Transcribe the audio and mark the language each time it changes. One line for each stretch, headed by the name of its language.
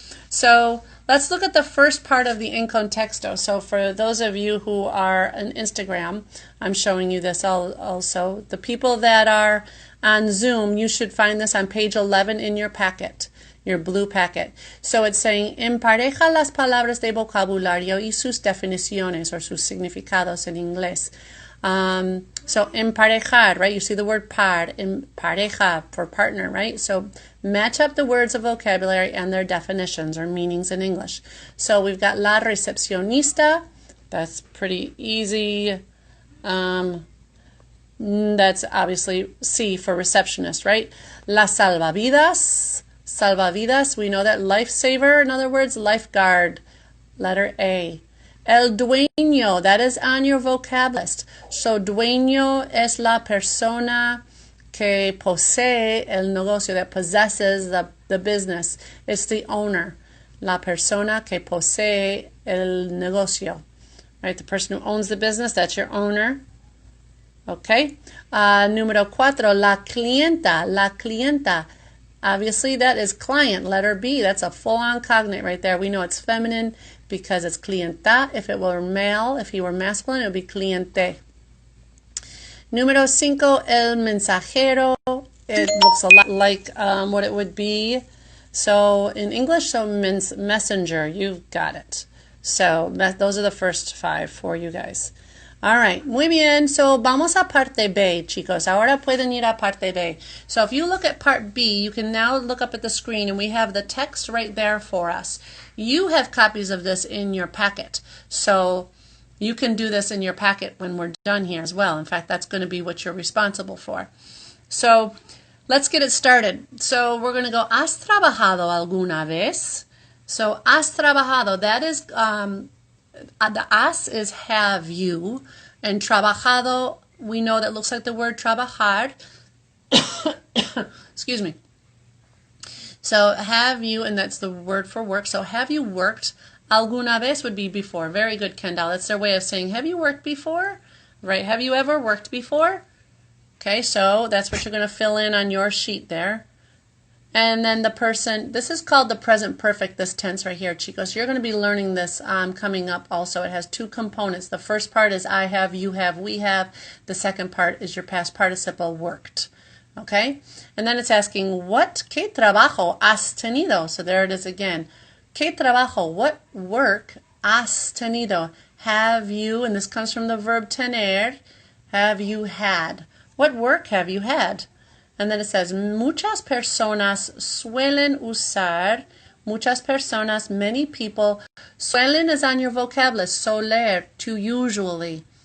English: So let's look at the first part of the en contexto. So for those of you who are on Instagram, I'm showing you this also. The people that are on Zoom, you should find this on page 11 in your packet, your blue packet. So it's saying,
Spanish: empareja las palabras de vocabulario y sus definiciones, or sus significados en inglés.
English: So emparejar, right? You see the word par, pareja for partner, right? So match up the words of vocabulary and their definitions or meanings in English. So we've got la recepcionista. That's pretty easy. That's obviously C for receptionist, right? La salvavidas. Salvavidas, we know that lifesaver, in other words, lifeguard. Letter A. El dueño, that is on your vocab list.
Spanish: So dueño es la persona que posee el negocio,
English: that possesses the business. It's the owner.
Spanish: La persona que posee el negocio.
English: Right, the person who owns the business, that's your owner. Okay.
Spanish: Número 4, la clienta. La clienta.
English: Obviously, that is client, letter B. That's a full-on cognate right there. We know it's feminine because it's clienta. If it were male, if he were masculine, it would be cliente.
Spanish: Número 5, el mensajero.
English: It looks a lot like what it would be. So in English, so messenger. You've got it. So those are the first 5 for you guys. All right,
Spanish: muy bien. So vamos a parte B, chicos. Ahora pueden ir a parte B.
English: So if you look at part B, you can now look up at the screen, and we have the text right there for us. You have copies of this in your packet. So You can do this in your packet when we're done here as well. In fact, that's going to be what you're responsible for. So let's get it started. So we're going to go,
Spanish: ¿has trabajado alguna vez? So, ¿has trabajado?
English: That is, the has is have you, and trabajado, we know that looks like the word trabajar. Excuse me. So, have you, and that's the word for work. So, have you worked? Alguna vez would be before. Very good, Kendall. That's their way of saying, have you worked before? Right? Have you ever worked before? Okay, so that's what you're going to fill in on your sheet there. And then the person, this is called the present perfect, this tense right here, chicos. You're going to be learning this coming up also. It has two components. The first part is I have, you have, we have. The second part is your past participle worked. Okay? And then it's asking,
Spanish: ¿qué trabajo has tenido?
English: So there it is again.
Spanish: ¿Qué trabajo?
English: What work has tenido? Have you, and this comes from the verb tener, have you had? What work have you had? And then it says,
Spanish: muchas personas suelen usar,
English: muchas personas, many people, suelen is on your vocabulary, soler, to usually.